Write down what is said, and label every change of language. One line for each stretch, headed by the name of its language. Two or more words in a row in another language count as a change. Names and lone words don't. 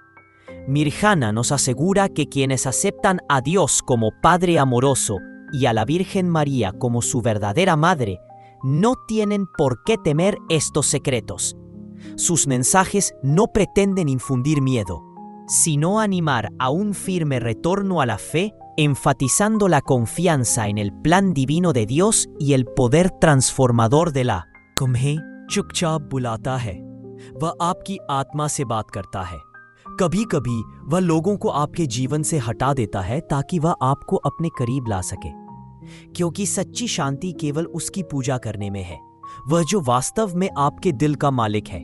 Spanish: Mirjana nos asegura que quienes aceptan a Dios como Padre amoroso y a la Virgen María como su verdadera madre no tienen por qué temer estos secretos. Sus mensajes no pretenden infundir miedo, sino animar a un firme retorno a la fe enfatizando la confianza en el plan divino de Dios y el poder transformador de la
Hindi: तुम्हें चुपचाप बुलाता है, वह आपकी आत्मा से बात करता है। कभी कभी वह लोगों को आपके जीवन से हटा देता है ताकि वह आपको अपने करीब ला सके, क्योंकि सच्ची शांति केवल उसकी पूजा करने में है, वह जो वास्तव में आपके दिल का मालिक है।